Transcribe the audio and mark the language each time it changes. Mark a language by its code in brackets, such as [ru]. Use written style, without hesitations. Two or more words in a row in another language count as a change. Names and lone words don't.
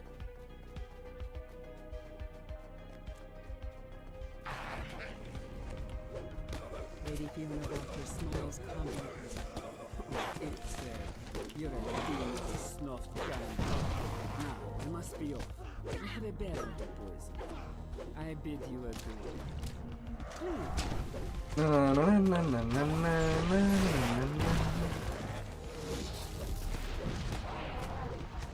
[en] Lady Fiona Vokter smiles confidently. It's you're a being with a snuffed down. Now, I must be off. I have a bed with the poison. I bid you adieu. Na, na, na, na, na, na, na, na.